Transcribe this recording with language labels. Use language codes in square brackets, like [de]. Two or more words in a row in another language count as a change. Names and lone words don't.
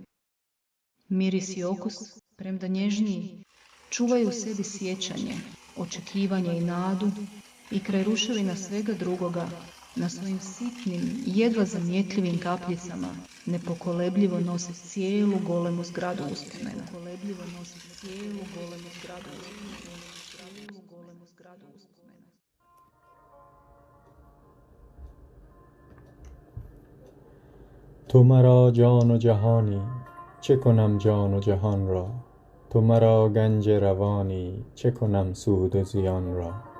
[hr] Miris i okus, premda nježniji, čuvaju u sebi sjećanje, očekivanje i nadu i kraj ruševina svega drugoga, na svojim sitnim, jedva zamjetljivim kapljicama, nepokolebljivo nose cijelu golemu zgradu uspomena. [fa] تو مرا جان و جهانی چه کنم جان و جهان را تو مرا گنج روانی چه کنم سود و زیان را